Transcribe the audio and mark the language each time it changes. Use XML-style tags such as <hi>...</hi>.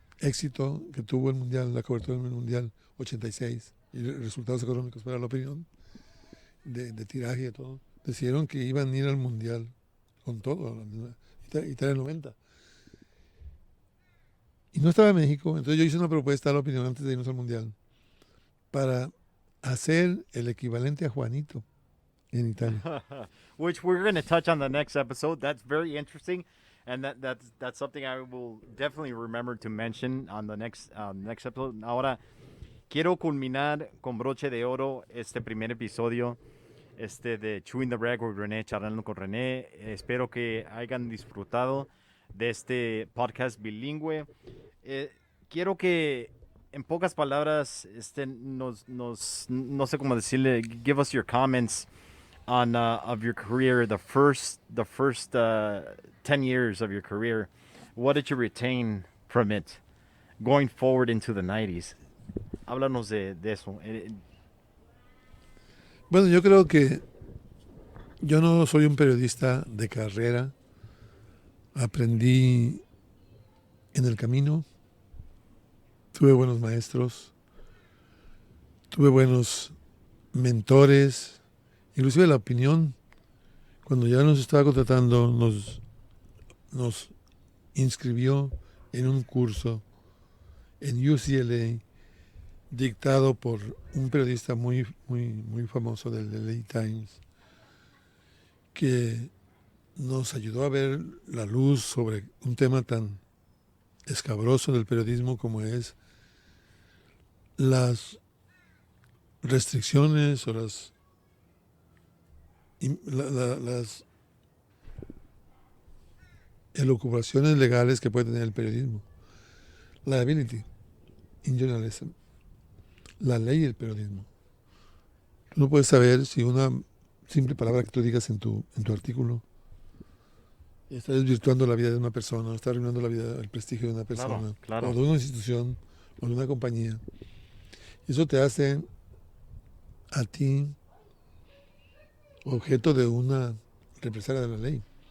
<es>éxito que tuvo el Mundial, la cobertura del Mundial 86 y resultados económicos para la opinión, de tiraje y de todo, decidieron que iban a ir al Mundial con todo, Italia 90. Y no estaba en México, entonces yo hice una propuesta a la opinión antes de irnos al Mundial para hacer el equivalente a Juanito en Italia.</es> <en>Which we're going to touch on the next episode. That's very interesting, and that's something I will definitely remember to mention on the next episode.</en> <es>Ahora quiero culminar con broche de oro este primer episodio de Chewing the Rag with René, charlando con René. Espero que hayan disfrutado de este podcast bilingüe. Quiero que en pocas palabras no sé cómo decirle,</es> <en>give us your comments on of your career, the first 10 years of your career. What did you retain from it going forward into the 90s?</en> <es>Háblanos de eso. Bueno, yo creo que yo no soy un periodista de carrera. Aprendí en el camino. Tuve buenos maestros. Tuve buenos mentores. Inclusive la opinión, cuando ya nos estaba contratando, nos inscribió en un curso en UCLA dictado por un periodista muy famoso del LA Times, que nos ayudó a ver la luz sobre un tema tan escabroso del periodismo como es las restricciones o las elucubraciones legales que puede tener el periodismo.</es> <en>Liability in journalism.</en> <es>La ley del periodismo. Tú no puedes saber si una simple palabra que tú digas en tu artículo está desvirtuando la vida de una persona, está arruinando la vida, el prestigio de una persona, Claro. o de una institución, o de una compañía. Eso te hace a ti objeto de una represalia de la ley.</es>